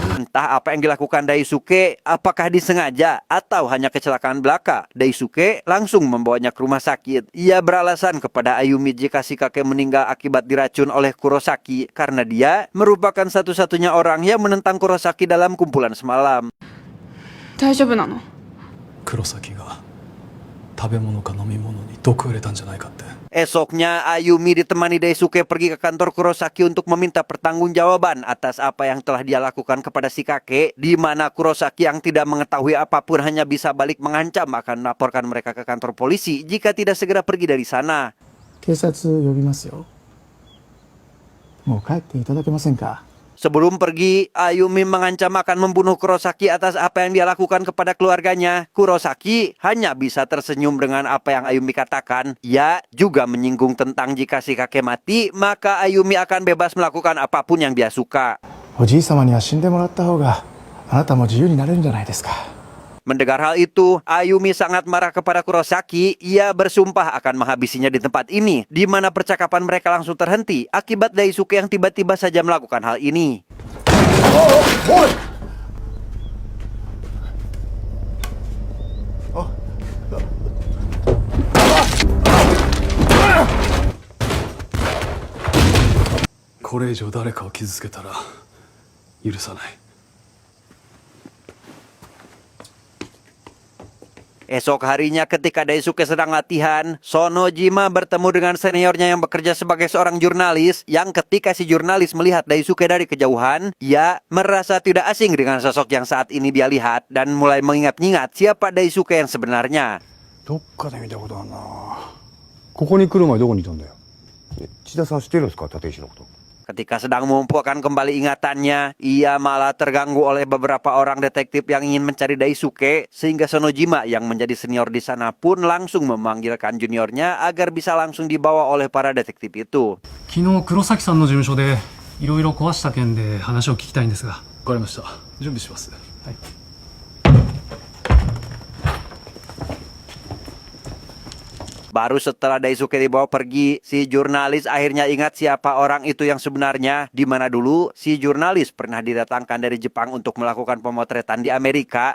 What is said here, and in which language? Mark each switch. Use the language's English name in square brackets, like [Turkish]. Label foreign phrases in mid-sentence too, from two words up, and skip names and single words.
[Indonesian] Entah apa yang dilakukan Daisuke, apakah disengaja atau hanya kecelakaan belaka, Daisuke langsung membawanya ke rumah sakit. Ia beralasan kepada Ayumi jika si kakek meninggal akibat diracun oleh Kurosaki karena dia merupakan satu-satunya orang yang menentang Kurosaki dalam kumpulan semalam. [Japanese] 大丈夫なの？黒崎が食べ物か飲み物に毒を入れたんじゃないかって。 [Indonesian] Esoknya, Ayumi ditemani Daisuke pergi ke kantor Kurosaki untuk meminta pertanggungjawaban atas apa yang telah dia lakukan kepada si kakek, di mana Kurosaki yang tidak mengetahui apapun hanya bisa balik mengancam akan melaporkan mereka ke kantor polisi jika tidak segera pergi dari sana. [Japanese] 警察呼びますよ。もう帰っていただけませんか。 [Indonesian] Sebelum pergi, Ayumi mengancam akan membunuh Kurosaki atas apa yang dia lakukan kepada keluarganya. Kurosaki hanya bisa tersenyum dengan apa yang Ayumi katakan. Ia juga menyinggung tentang jika si kakek mati, maka Ayumi akan bebas melakukan apapun yang dia suka. [Japanese] おじい様には死んでもらった方があなたも自由になれるんじゃないですか。 [Indonesian] Mendengar hal itu, Ayumi sangat marah kepada Kurosaki. Ia bersumpah akan menghabisinya di tempat ini, di mana percakapan mereka langsung terhenti akibat Daisuke yang tiba-tiba saja melakukan hal ini. [Japanese] " これ以上誰かを傷つけたら許さない." [Indonesian] Esok harinya ketika Daisuke sedang latihan, Sonojima bertemu dengan seniornya yang bekerja sebagai seorang jurnalis, yang ketika si jurnalis melihat Daisuke dari kejauhan, ia merasa tidak asing dengan sosok yang saat ini dia lihat dan mulai mengingat-ingat siapa Daisuke yang sebenarnya. [Japanese] どっかで見たことあるな。ここに来る前どこにいたんだよ。千田さん知ってるんですか、立石のこと。 [Indonesian] Ketika sedang mengumpulkan kembali ingatannya, ia malah terganggu oleh beberapa orang detektif yang ingin mencari Daisuke, sehingga Sonojima yang menjadi senior di sana pun langsung memanggilkan juniornya agar bisa langsung dibawa oleh para detektif itu. [Japanese] 昨日黒崎さんの事務所でいろいろ壊した件で話を聞きたいんですが。わかりました。準備します。 [Indonesian] Baru setelah Daisuke dibawa pergi, si jurnalis akhirnya ingat siapa orang itu yang sebenarnya, di mana dulu si jurnalis pernah didatangkan dari Jepang untuk melakukan pemotretan di Amerika.